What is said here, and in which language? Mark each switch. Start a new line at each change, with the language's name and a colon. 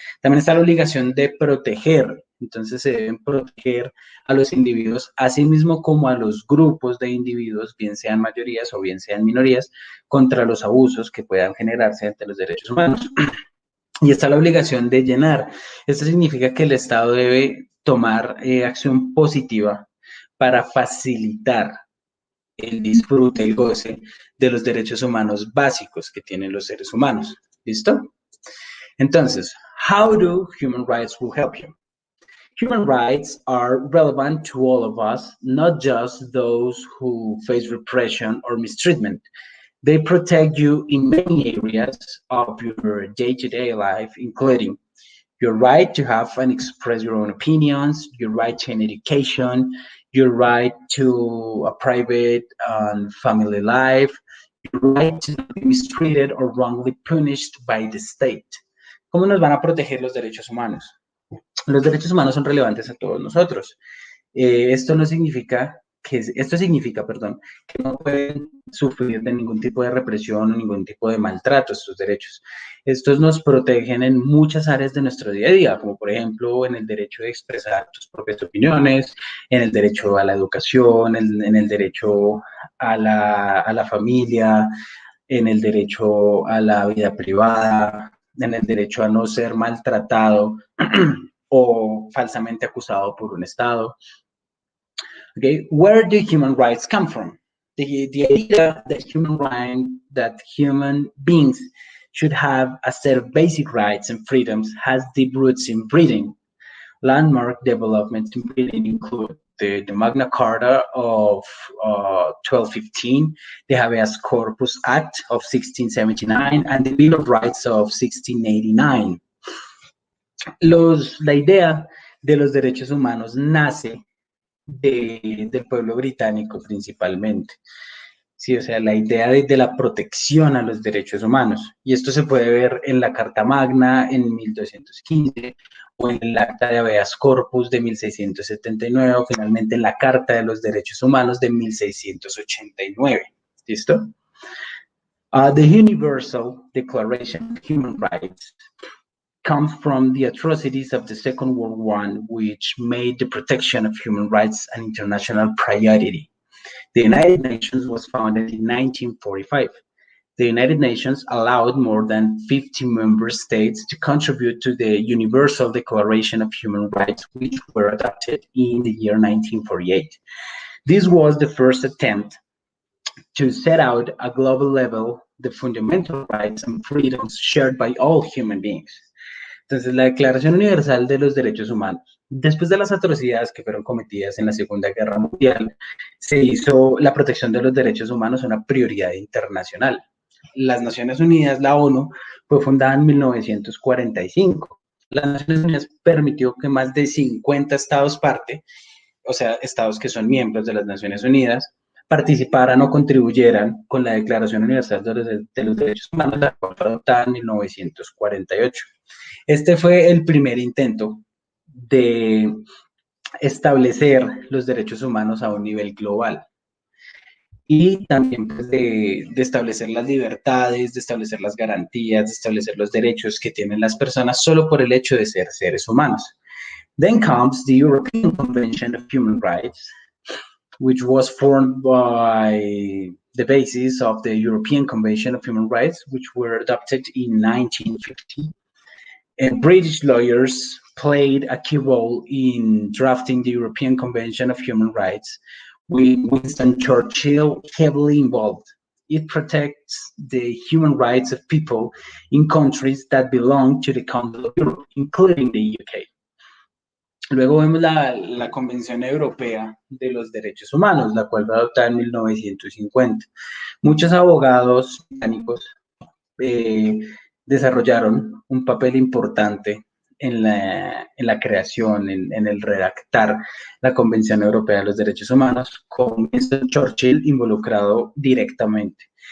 Spanish: También está la obligación de proteger. Entonces se deben proteger a los individuos, así mismo como a los grupos de individuos, bien sean mayorías o bien sean minorías, contra los abusos que puedan generarse ante los derechos humanos. Y está la obligación de llenar. Esto significa que el Estado debe tomar acción positiva para facilitar el disfrute, el goce de los derechos humanos básicos que tienen los seres humanos. ¿Listo?
English: Entonces, how do human rights will help you? Human rights are relevant to all of us, not just those who face repression or mistreatment. They protect you in many areas of your day-to-day life, including your right to have and express your own opinions, your right to an education, your right to a private and family life, your right to not be mistreated or wrongly punished by the state.
Spanish: ¿Cómo nos van a proteger los derechos humanos? Los derechos humanos son relevantes a todos nosotros. Esto no significa esto significa, perdón, que no pueden sufrir de ningún tipo de represión o ningún tipo de maltrato estos derechos. Estos nos protegen en muchas áreas de nuestro día a día, como por ejemplo en el derecho de expresar tus propias opiniones, en el derecho a la educación, en el derecho a la familia, en el derecho a la vida privada, en el derecho a no ser maltratado o falsamente acusado por un Estado.
English: Okay, where do human rights come from? The idea that human beings should have a set of basic rights and freedoms has deep roots in Britain. Landmark developments in Britain include the Magna Carta of 1215, the Habeas Corpus Act of 1679, and the Bill of Rights of 1689.
Spanish: La idea de los derechos humanos nace del pueblo británico principalmente. Sí, o sea, la idea de la protección a los derechos humanos. Y esto se puede ver en la Carta Magna en 1215 o en el Acta de Habeas Corpus de 1679 o finalmente en la Carta de los Derechos Humanos de 1689. ¿Listo?
English: The Universal Declaration of Human Rights comes from the atrocities of the Second World War, which made the protection of human rights an international priority. The United Nations was founded in 1945. The United Nations allowed more than 50 member states to contribute to the Universal Declaration of Human Rights, which were adopted in the year 1948. This was the first attempt to set out at a global level the fundamental rights and freedoms shared by all human beings.
Spanish: Entonces, la Declaración Universal de los Derechos Humanos, después de las atrocidades que fueron cometidas en la Segunda Guerra Mundial, se hizo la protección de los derechos humanos una prioridad internacional. Las Naciones Unidas, la ONU, fue fundada en 1945. Las Naciones Unidas permitió que más de 50 estados parte, o sea, estados que son miembros de las Naciones Unidas, participaran o contribuyeran con la Declaración Universal de los Derechos Humanos, la cual fue adoptada en 1948. Este fue el primer intento de establecer los derechos humanos a un nivel global y también pues, de establecer las libertades, de establecer las garantías, de establecer los derechos que tienen las personas solo por el hecho de ser seres humanos.
English: Then comes the European Convention of Human Rights, which was formed by the basis of the European Convention of Human Rights, which were adopted in 1950. British lawyers played a key role in drafting the European Convention of Human Rights, with Winston Churchill heavily involved. It protects the human rights of people in countries that belong to the Council of Europe, including the UK.
Spanish: Luego vemos la Convención Europea de los Derechos Humanos, la cual fue adoptada en 1950. Muchos abogados británicos desarrollaron un papel importante en la creación, en el redactar la Convención Europea de los Derechos Humanos, con Winston Churchill involucrado directamente.